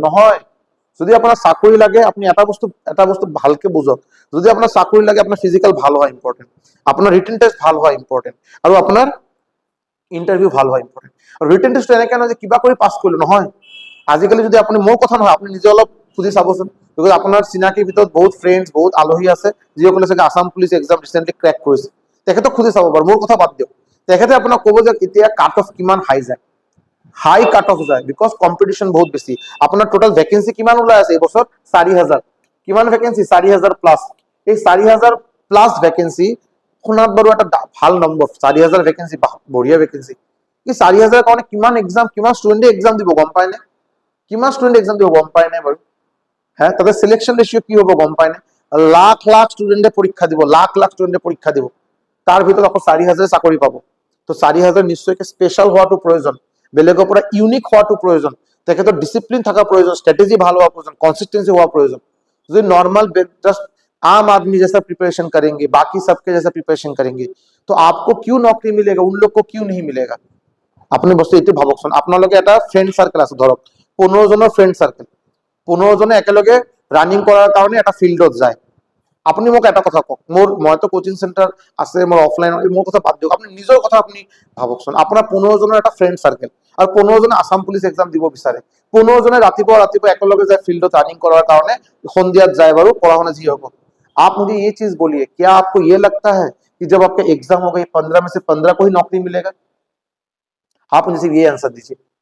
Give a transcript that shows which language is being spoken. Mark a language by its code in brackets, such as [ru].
[as] নহয়, যদি আপোনাৰ চাকৰি লাগে, আপুনি এটা বস্তু ভালকে বুজক, যদি আপোনাৰ চাকৰি লাগে, আপোনাৰ ফিজিকেল ভাল হোৱা ইম্পৰ্টেণ্ট, আপোনাৰ ৰিটেন টেষ্ট ভাল হোৱা ইম্পৰ্টেণ্ট, আৰু আপোনাৰ ইণ্টাৰভিউ ভাল হোৱা ইম্পৰ্টেণ্ট। আৰু ৰিটেন টেষ্টটো এনেকে নহয় যে কিবা কৰি পাছ কৰিলো, নহয়। আজিকালি যদি আপুনি, মোৰ কথা নহয়, আপুনি নিজে অলপ খুজি চাবচোন, বিকজ আপোনাৰ চিনাকিৰ ভিতৰত বহুত ফ্ৰেণ্ডছ, বহুত আলহী আছে, যিসকলে চাগে Assam police exam recently crack কৰিছে, তেখেতক খুজি চাব বাৰু, মোৰ কথা বাদ দিয়ক। তেখেতে আপোনাক ক'ব যে এতিয়া কাট অফ কিমান হাই যায়, হাই কাট অফ যায়, বিকজ কম্পিটিশ্যন বহুত বেছি। আপোনাৰ টোটেল ভেকেঞ্চি কিমান ওলাই আছে এই বছৰ? 4,000। কিমান ভেকেঞ্চি? 4,000 প্লাছ। এই 4,000 প্লাছ ভেকেঞ্চি শুনাত বাৰু এটা ভাল নম্বৰ, 4,000 ভেকেঞ্চি, বঢ়িয়া ভেকেঞ্চি। এই 4,000 কাৰণে কিমান এক্সাম, কিমান ষ্টুডেণ্টে এক্সাম দিব গম পায় নে? কিমান ষ্টুডেণ্টে এক্সাম দিব গম পায় নে বাৰু? হ্যাঁ, তাতে সিলেকশন রেশিও কি হ'ব গম পায় নে? লাখ লাখ ষ্টুডেণ্টে পৰীক্ষা দিব, লাখ লাখ ষ্টুডেণ্টে পৰীক্ষা দিব, তাৰ ভিতৰত আকৌ 4,000 চাকৰি পাব। তো 4,000 নিশ্চয়কৈ স্পেশাল হোৱাটো প্ৰয়োজন, বেলেগৰ পৰা ইউনিক হোৱাটো প্ৰয়োজন, তেখেতৰ ডিসিপ্লিন থাকা প্রয়োজন, [bn] স্ট্র্যাটেজি ভালো হওয়া প্রয়োজন, [hi] কনसिस्टेंसी हुआ प्रयोजन। जो नॉर्मल जस्ट आम आदमी जैसा प्रिपरेशन करेंगे, बाकी सबके जैसा प्रिपरेशन करेंगे, तो आपको क्यों नौकरी मिलेगा, उन लोग को क्यों नहीं मिलेगा? अपनी बस्तु [as] এইটো ভাবকচোন, আপোনালোকে এটা ফ্ৰেণ্ড সার্কেল আছে, ধৰক 15 জনৰ ফ্ৰেণ্ড সার্কেল, 15 জনে একেলগে ৰানিং কৰাৰ কাৰণে এটা ফিল্ডত যায়। আপুনি মোক এটা কথা কওক, মইতো কোচিং চেণ্টাৰ আছে, মোৰ অফলাইন, মোৰ কথা বাদ দিয়ক, আপুনি নিজৰ কথা আপুনি ভাবকচোন। আপোনাৰ 15জনৰ এটা ফ্ৰেণ্ড চাৰ্কেল, আৰু 15জনে আসাম পুলিচ এক্সাম দিব বিচাৰে, 15জনে ৰাতিপুৱা ৰাতিপুৱা একেলগে যায় ফিল্ডত ৰানিং কৰাৰ কাৰণে, সন্ধিয়াত যায় বাৰু পঢ়া শুনা যি হ'ব। [hi] आप मुझे ये चीज बोलिए, क्या आपको ये लगता है कि जब आपका एग्जाम हो गई 15 में से 15 को ही नौकरी मिलेगा? आप मुझे सिर्फ ये आंसर दीजिए।